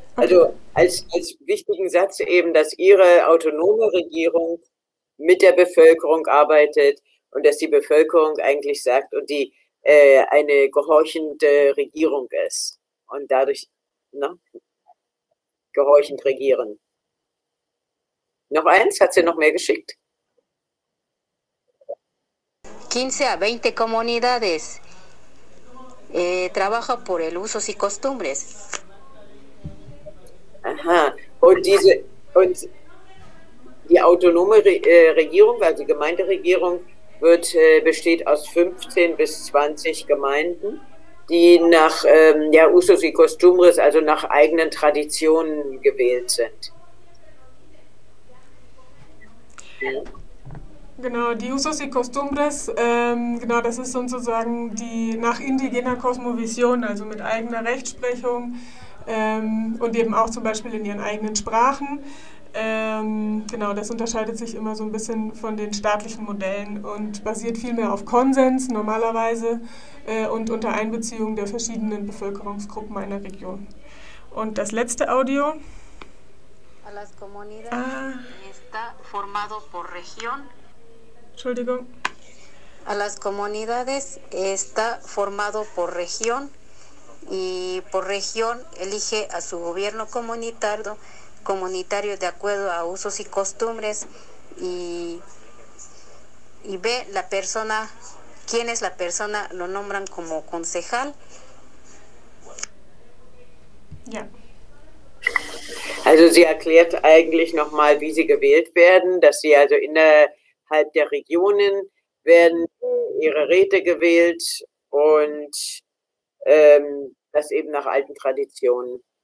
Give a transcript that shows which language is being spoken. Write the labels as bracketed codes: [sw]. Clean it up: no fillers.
[de] Also als wichtigen Satz eben, dass ihre autonome Regierung mit der Bevölkerung arbeitet und dass die Bevölkerung eigentlich sagt und die eine gehorchende Regierung ist und dadurch, ne, gehorchend regieren. Noch eins? Hat sie noch mehr geschickt? [es] 15 a 20 comunidades trabaja por el usos y costumbres. [de] Aha, und die autonome Regierung, also die Gemeinderegierung, besteht aus 15 bis 20 Gemeinden, die nach usos y costumbres, also nach eigenen Traditionen gewählt sind. Genau, die usos y costumbres, genau, das ist sozusagen die nach indigener Kosmovision, also mit eigener Rechtsprechung und eben auch zum Beispiel in ihren eigenen Sprachen. Genau, das unterscheidet sich immer so ein bisschen von den staatlichen Modellen und basiert vielmehr auf Konsens normalerweise und unter Einbeziehung der verschiedenen Bevölkerungsgruppen einer Region. Und das letzte Audio. [es] Las comunidades está formado por región. [de] Entschuldigung. [es] A las comunidades está formado por región y por región elige a su gobierno comunitario. Comunitario de acuerdo a usos y costumbres y ve la persona, quién es la persona, lo nombran como concejal. [de] Ja. Also sie erklärt eigentlich nochmal, wie sie gewählt werden, dass sie also innerhalb der Regionen werden ihre Räte gewählt und das eben nach alten Traditionen.